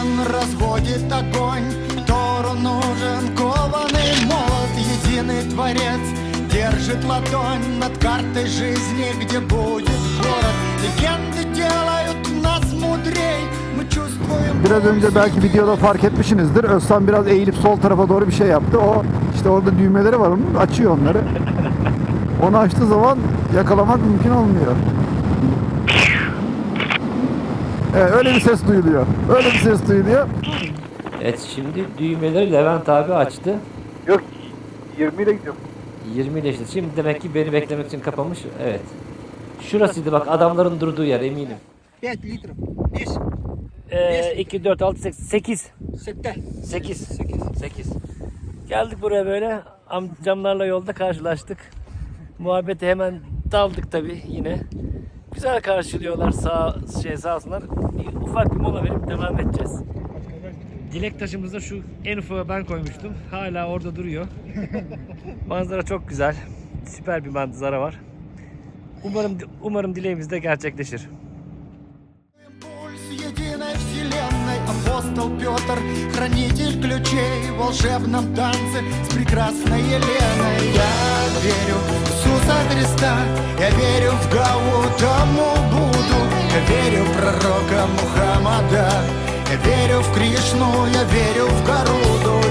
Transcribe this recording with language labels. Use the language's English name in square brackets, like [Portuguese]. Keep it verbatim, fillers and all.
[Russian] Разводит огонь, Тору нужен кованый молот. Единый Творец держит ладонь над картой жизни, где будет город. Легенды делают нас мудрей, мы чувствуем... [Turkish] Biraz önce belki videoda fark etmişsinizdir. Özlem biraz eğilip sol tarafa doğru bir şey yaptı. O işte orada düğmeleri var, onun açıyor onları. Onu açtığı zaman yakalamak mümkün olmuyor. Evet, öyle bir ses duyuluyor. Öyle bir ses duyuluyor. Evet, şimdi düğmeleri Levent abi açtı. Yok, yirmi ile gidiyorum. yirmi ile işte. Şimdi demek ki beni beklemek için kapamış. Evet. Şurasıydı bak, adamların durduğu yer eminim. beş litre. beş. Ee, iki, dört, altı, sekiz. sekiz. sekiz. Geldik buraya böyle. Amcamlarla yolda karşılaştık. Muhabbete hemen daldık tabii yine. Güzel karşılıyorlar, sağ şey sağ olsunlar. Bir ufak bir mola verip devam edeceğiz. Dilek taşımızda şu en ufağı ben koymuştum. Hala orada duruyor. Manzara çok güzel. Süper bir manzara var. Umarım umarım dileğimiz de gerçekleşir. [Russian] Апостол Петр, хранитель ключей в волшебном танце с прекрасной Еленой. Я верю в Иисуса Христа, я верю в Галу, тому буду. Я верю в пророка Мухаммада, я верю в Кришну, я верю в Гаруду.